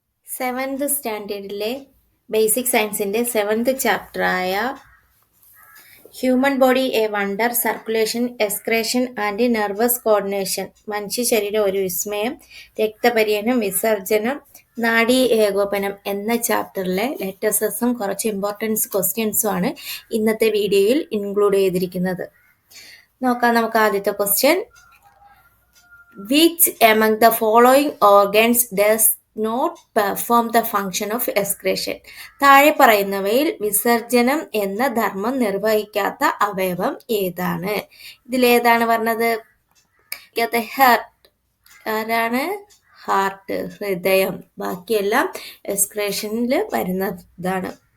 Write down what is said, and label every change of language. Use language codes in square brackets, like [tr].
[ml] Seventh സ്റ്റാൻഡേർഡിലെ basic സയൻസിൻ്റെ seventh ചാപ്റ്ററായ human body A wonder, circulation, എക്സ്ക്രേഷൻ and nervous coordination, മനുഷ്യ ശരീരം ഒരു വിസ്മയം, രക്തപര്യനം, വിസർജനം, നാഡീ ഏകോപനം എന്ന ചാപ്റ്ററിലെ ലെറ്റേഴ്സും കുറച്ച് ഇമ്പോർട്ടൻസ് ക്വസ്റ്റ്യൻസും ആണ് ഇന്നത്തെ വീഡിയോയിൽ ഇൻക്ലൂഡ് ചെയ്തിരിക്കുന്നത്. നോക്കാം നമുക്ക് ആദ്യത്തെ question. [en] Which among the following organs does not perform the function of excretion? [ml] താഴെ പറയുന്നവയിൽ വിസർജനം എന്ന ധർമ്മം നിർവഹിക്കാത്ത അവയവം ഏതാണ്? ഇതിലേതാണ് പറഞ്ഞത്? ഹാർട്ട്. ആരാണ്? ഹാർട്ട്, ഹൃദയം. ബാക്കിയെല്ലാം എക്സ്ക്രേഷനിൽ വരുന്നതാണ്.